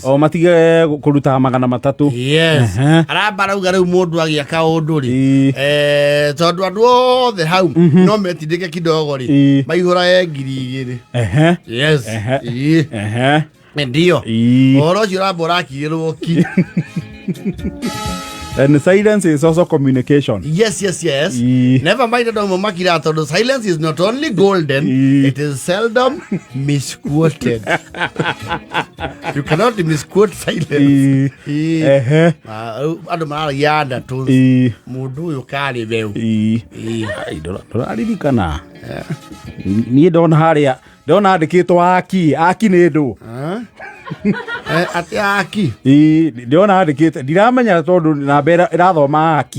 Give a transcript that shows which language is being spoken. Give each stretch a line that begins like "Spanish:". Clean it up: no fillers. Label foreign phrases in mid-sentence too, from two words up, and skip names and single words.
Kikuyu: O matige kũruta 300. Yes. Aramba rauga rĩu mũndũ agĩaka ũndũ rĩ tondũ andũ othe hau no metindĩke kidogo rĩ maihũra ngiri 2. Yes. Ndio. Oro ũcio ũramba ũrakirĩrwo ki.
English: And silence is also communication. Yes. Never mind that
Kikuyu: makira tondũ
English: silence is not only golden, it is seldom misquoted. You cannot misquote silence.
Kikuyu: Andũ mararagia nda tu mũndũ ũyũ karĩ beu. Ndĩraririkana niĩ ndona harĩa ndona andĩkĩtwo aki nĩ ndũ. Ati aki ndĩrona andĩkĩte ndiramenya tondũ namba ĩrathoma aki